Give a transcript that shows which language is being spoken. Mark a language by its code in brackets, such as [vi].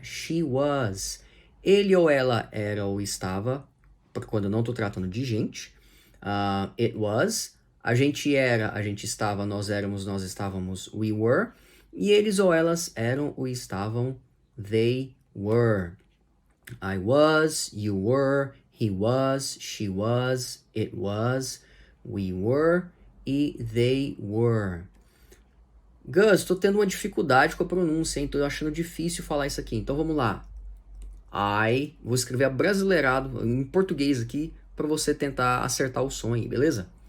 [en] She was. [pt] Ele ou ela era ou estava, quando eu não estou tratando de gente. [en] It was. [pt] A gente era, a gente estava, nós éramos, nós estávamos. [en] We were. [pt] E eles ou elas eram ou estavam. [en] They were. I was, you were, he was, she was, it was, we were e they were. [pt] Gus, tô tendo uma dificuldade com a pronúncia, hein? Tô achando difícil falar isso aqui. Então vamos lá. Vou escrever abrasileirado em português aqui para você tentar acertar o som aí, beleza?